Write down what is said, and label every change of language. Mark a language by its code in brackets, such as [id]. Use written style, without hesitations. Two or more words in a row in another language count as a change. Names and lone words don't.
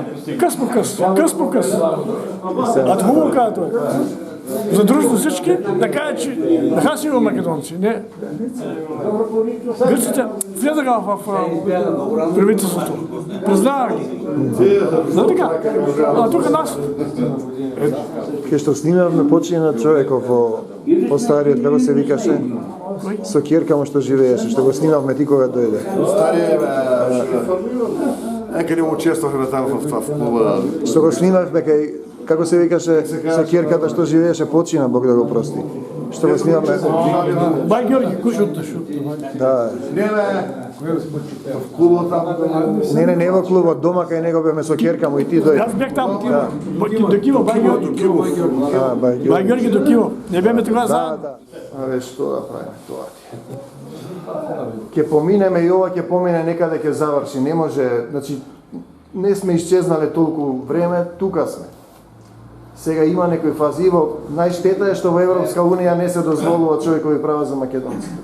[bg] Къс по къс. А хубаво каза той. Задружно всички да кажат, че да си има македонци. Не. Гърците влезаха в правителството. Признава ги. За така. А тук нас. [mk] Ке што снимавме почина човеков во стариот, како се викаше? Со ќерка му што живееше, што го снимавме ти кога дојде. старие некаде му учествахме таму в клуба. Што го снимавме кај, како се викаше, со ќерката што живееше, почина, Бог да го прости. Што го снимавме? Бай Георги, кушот. Да. В клуба таму. Не во клубот, дома кај него беме со ќерка му и ти дојде. [bg] Аз бях там. До Киво, Бай Георги. Бай Георги до Киво. [mk] Не беме тогава заедно. Да. Абе, што да правиме тоа ти? Ке поминеме и ова ќе помине некаде ќе заврши. Не може, значи, не сме исчезнале толку време, тука сме. Сега има некои фази, најштета е што во Европска Унија не се дозволува човекови права за македонците.